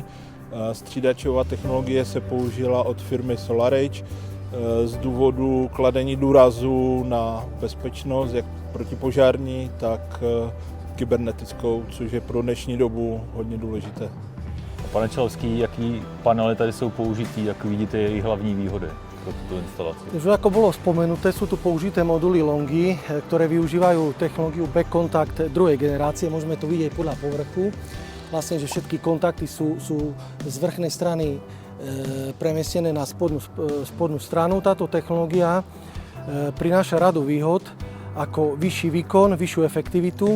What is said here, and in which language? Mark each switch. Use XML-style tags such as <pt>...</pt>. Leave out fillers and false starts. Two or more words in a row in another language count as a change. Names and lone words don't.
<cs>Střídačová technologie se použila od firmy SolarEdge z důvodu kladení důrazu na bezpečnost, jak protipožární, tak kybernetickou, což je pro dnešní dobu hodně důležité. Pane Čelovský, jaký panely tady jsou použitý, jak vidíte jejich hlavní výhody pro</cs> <sk>túto instaláciu? Už ako bolo spomenuté, sú tu použité moduly Longi, ktoré využívajú technológiu back contact druhej generácie. Môžeme to vidieť podľa povrchu. Vlastne, že všetky kontakty sú z vrchnej strany premiestnené na spodnú stranu. Táto technológia prináša radu výhod ako vyšší výkon, vyššiu efektivitu.</sk>